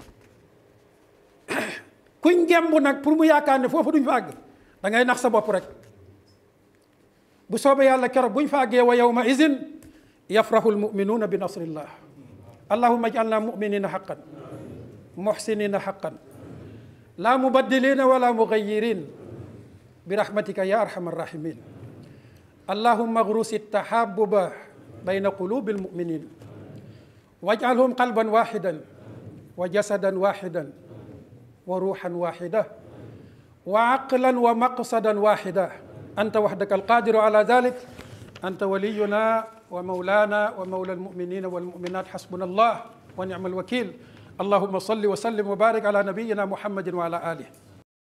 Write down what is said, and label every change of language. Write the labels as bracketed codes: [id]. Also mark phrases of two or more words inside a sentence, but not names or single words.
[wo] kuñ ngemb nag pour mu yaakaar ne foofu duñ fa àgg da ngay nax sa bopp rek bu soobee yàlla keroog buñ fa àggee [ar] ويومئذ يفرح المؤمنون بنصر الله اللهم اجعلنا مؤمنين حقا محسنين حقا لا مبدلين ولا مغيرين ب رحمتك يا أرحم الراحمين اللهم اغرس التحابب بين قلوب المؤمنين واجعلهم قلبا واحدا وجسدا واحدا وروحا واحدة وعقلا ومقصدا واحدا أنت وحدك القادر على ذلك أنت ولينا ومولانا ومولى المؤمنين والمؤمنات حسبنا الله ونعم الوكيل اللهم صل وسلم وبارك على نبينا محمد وعلى آله